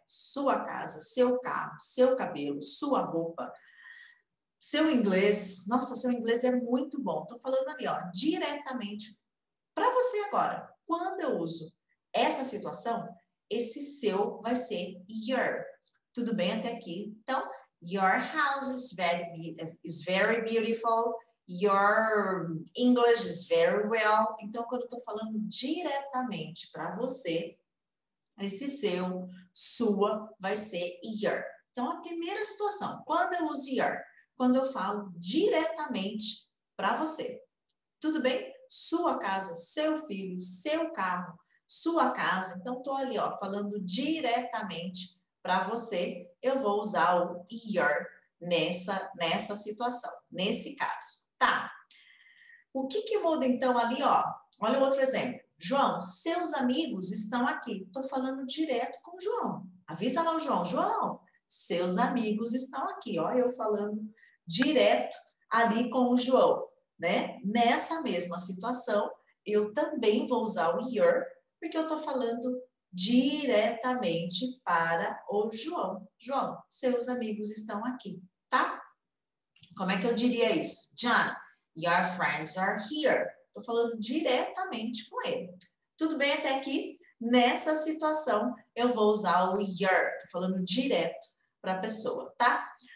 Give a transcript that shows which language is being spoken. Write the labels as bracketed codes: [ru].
[pt] Sua casa, seu carro, seu cabelo, sua roupa, seu inglês. Nossa, seu inglês é muito bom. Estou falando ali, ó, diretamente para você agora. Quando eu uso essa situação, esse seu vai ser your. Tudo bem até aqui? [en] Então, your house is very beautiful. Your English is very well. [pt] Então, quando eu estou falando diretamente para você, esse seu, sua, vai ser your. Então, a primeira situação, quando eu uso your? Quando eu falo diretamente para você. Tudo bem? Sua casa, seu filho, seu carro, sua casa. Então, estou ali, ó, falando diretamente para você. Eu vou usar o your nessa situação, nesse caso. Tá. O que que muda, então, ali, ó? Olha o outro exemplo. João, seus amigos estão aqui. Estou falando direto com o João. Avisa lá o João. João, seus amigos estão aqui. Ó, eu falando direto ali com o João, né? Nessa mesma situação, eu também vou usar o your, porque eu estou falando diretamente para o João. João, seus amigos estão aqui, tá? Como é que eu diria isso? [en] John, your friends are here. [pt] Estou falando diretamente com ele. Tudo bem até aqui? Nessa situação, eu vou usar o your. Estou falando direto para a pessoa, tá?